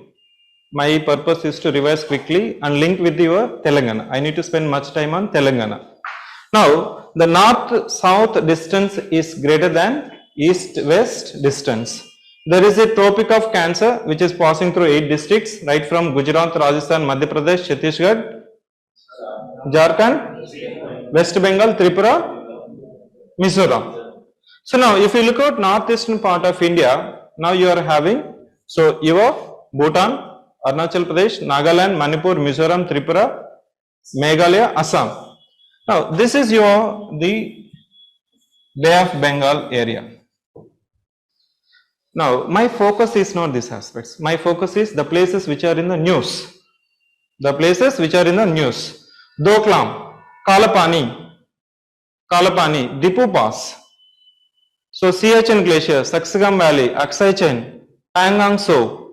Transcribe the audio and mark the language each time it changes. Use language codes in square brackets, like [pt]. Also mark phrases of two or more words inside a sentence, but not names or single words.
[en] My purpose is to revise quickly and link with your Telangana. I need to spend much time on Telangana. Now, the north-south distance is greater than east-west distance. There is a Tropic of Cancer which is passing through 8 districts, right from Gujarat, Rajasthan, Madhya Pradesh, Chhattisgarh, Jharkhand, West Bengal, Tripura, Mizoram. So now if you look at northeastern part of India, now you are having, so you have Bhutan, Arunachal Pradesh, Nagaland, Manipur, Mizoram, Tripura, Meghalaya, Assam. Now this is the Bay of Bengal area. Now my focus is not these aspects. My focus is the places which are in the news. The places which are in the news. Doklam, Kalapani, Dipu Pass, So Siachen Glacier, Saksagam Valley, Aksai Chain, Pangang So.